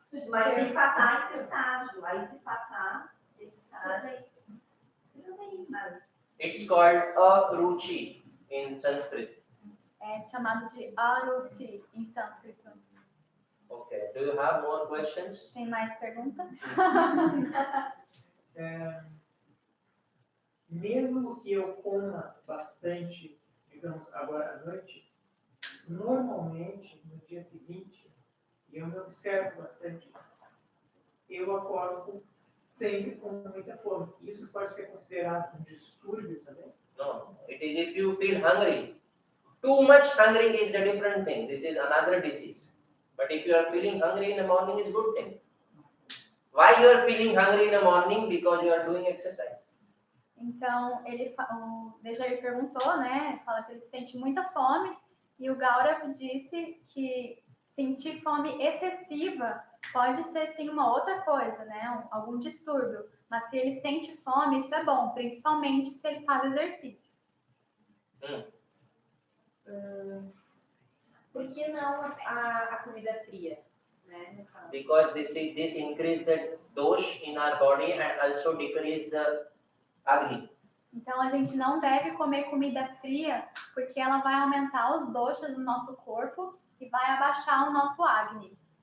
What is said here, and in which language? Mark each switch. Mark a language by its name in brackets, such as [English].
[Portuguese] Mas tem que passar esse estágio. Aí se passar esse estágio, tudo bem, mas [English] It's called aruchi in Sanskrit. [Portuguese] É chamado de aruti em sânscrito. [English] Okay. Do you have more questions? [Portuguese] Tem mais pergunta? Mesmo que eu coma bastante, digamos, agora à noite, normalmente, no dia seguinte, e eu me observo bastante, eu acordo sempre com muita fome. Isso pode ser considerado um distúrbio também? [English] No. It is if you feel hungry. Too much hungry is the different thing. This is another disease. But if you are feeling hungry in the morning, is good thing. Why you are feeling hungry in the morning? Because you are doing exercise. [Portuguese] Então, o Dejair perguntou, né? Fala que ele sente muita fome. E o Gaurav disse que sentir fome excessiva pode ser, sim, uma outra coisa, né? Algum distúrbio. Mas se ele sente fome, isso é bom. Principalmente se ele faz exercício. Por que não a comida fria? Né? [English] Because this increase the dosh in our body and also decrease the agni. [Portuguese] Então, a gente não deve comer comida fria, porque ela vai aumentar os doshas do nosso corpo e vai abaixar o nosso agni.